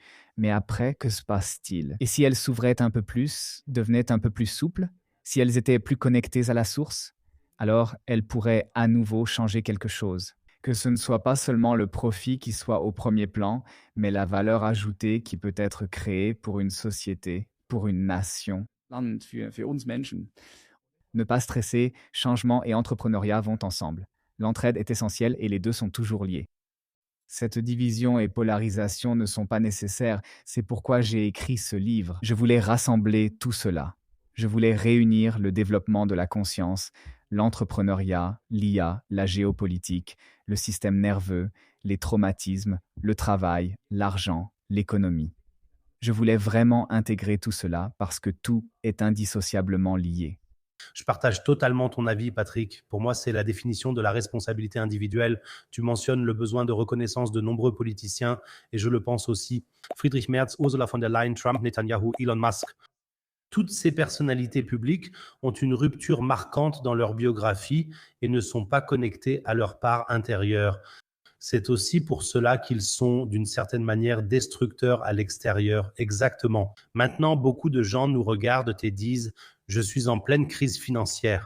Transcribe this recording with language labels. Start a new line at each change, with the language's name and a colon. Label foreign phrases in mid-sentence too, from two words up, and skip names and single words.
French: Mais après, que se passe-t-il? Et si elles s'ouvraient un peu plus, devenaient un peu plus souples? Si elles étaient plus connectées à la source? Alors, elles pourraient à nouveau changer quelque chose. Que ce ne soit pas seulement le profit qui soit au premier plan, mais la valeur ajoutée qui peut être créée pour une société, pour une nation.
German: Land für uns Menschen.
French: Ne pas stresser, changement et entrepreneuriat vont ensemble. L'entraide est essentielle et les deux sont toujours liés. Cette division et polarisation ne sont pas nécessaires, c'est pourquoi j'ai écrit ce livre. Je voulais rassembler tout cela. Je voulais réunir le développement de la conscience, l'entrepreneuriat, l'IA, la géopolitique, le système nerveux, les traumatismes, le travail, l'argent, l'économie. Je voulais vraiment intégrer tout cela parce que tout est indissociablement lié. Je partage totalement ton avis, Patrick. Pour moi, c'est la définition de la responsabilité individuelle. Tu mentionnes le besoin de reconnaissance de nombreux politiciens, et je le pense aussi. Friedrich Merz, Ursula von der Leyen, Trump, Netanyahu, Elon Musk. Toutes ces personnalités publiques ont une rupture marquante dans leur biographie et ne sont pas connectées à leur part intérieure. C'est aussi pour cela qu'ils sont d'une certaine manière destructeurs à l'extérieur. Exactement. Maintenant, beaucoup de gens nous regardent et disent: je suis en pleine crise financière.